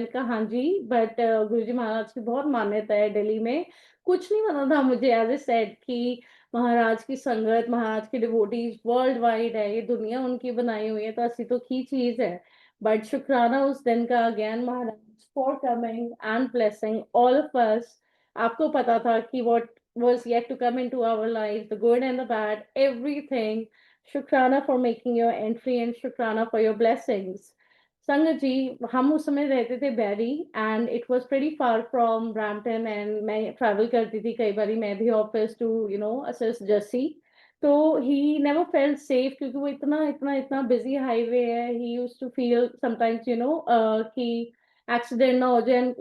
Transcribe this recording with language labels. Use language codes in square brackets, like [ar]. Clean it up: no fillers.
[hi] मैंने कहा हाँ जी, बट गुरु जी महाराज की बहुत मान्यता है दिल्ली में, कुछ नहीं पता था मुझे [en] as I said [hi] कि महाराज की संगत, महाराज के डिवोटीज [en] worldwide [hi] है, ये दुनिया उनकी बनाई हुई है, तो ऐसी तो की चीज है। [en] but शुक्राना [hi] उस दिन का [en] Again Maharaj for coming and blessing all of us. [hi] आपको पता था कि [en] what was yet to come into our lives, the good and the bad, everything. Shukrana for making your entry and Shukrana for your blessings. [hi] संगत जी, हम उस समय रहते थे बैरी, [en] and it was pretty far from Brampton, [hi] and मैं travel करती थी कई बारी मैं भी ऑफिस [en] to assist [hi] जस्सी। तो [en] he never felt safe, [hi] क्योंकि वो इतना इतना इतना बिजी हाईवे है, [en] he used to feel sometimes [hi] कि एक्सीडेंट ना हो जाए।